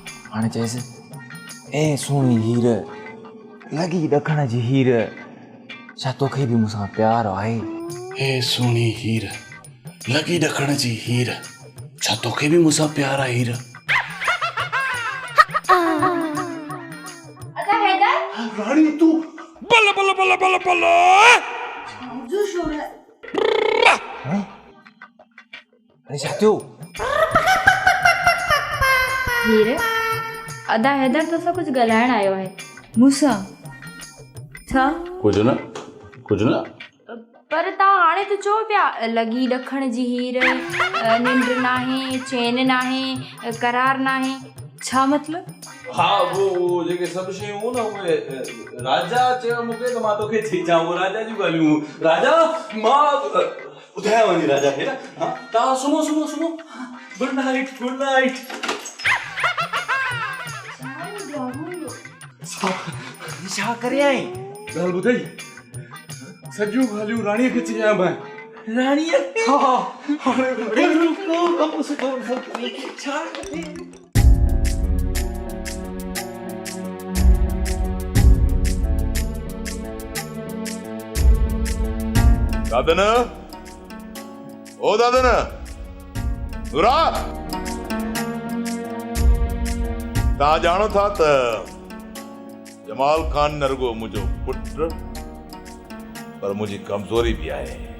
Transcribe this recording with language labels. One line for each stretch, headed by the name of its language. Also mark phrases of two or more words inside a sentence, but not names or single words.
Sindhi: हाणे चएसि ए सुहिणी हीर लॻी ॾखण जी हीर छा तोखे बि मूंसां प्यार आहे हे सुहिणी हीर लॻी ॾखण जी हीर छा तोखे बि मूंसां प्यार आहे हीर राणी तूं बल बल बल बल बल अरे छा थियो हीर अदा हैदर तोसां कुझु ॻाल्हाइण आयो आहे मूंसां छा कुझु न पर तव्हां हाणे त चओ पिया लॻी ॾखण जी हीर निंड नाहे चैन नाहे करार नाहे छा मतलब? हाँ वो जेके सभु शयूं न उहे राजा चयो मूंखे त मां तोखे चई जां वो राजा जूं ॻाल्हियूं। राजा मां ॿुधायां वञी राजा खे न। हाँ तव्हां सुम्हो सुम्हो सुम्हो।
English: good night good night.
Sindhi: छा करे आई? ॻाल्हि ॿुधाई सॼियूं ॻाल्हियूं राणीअ खे चई आहियां। राणीअ खे? हा हाणे रुको कमु सुठो छा दादन ओ दादन नूरा तव्हां ॼाणो था त जमाल खान न रुगो मुंहिंजो पुटु पर मुंहिंजी कमज़ोरी बि आहे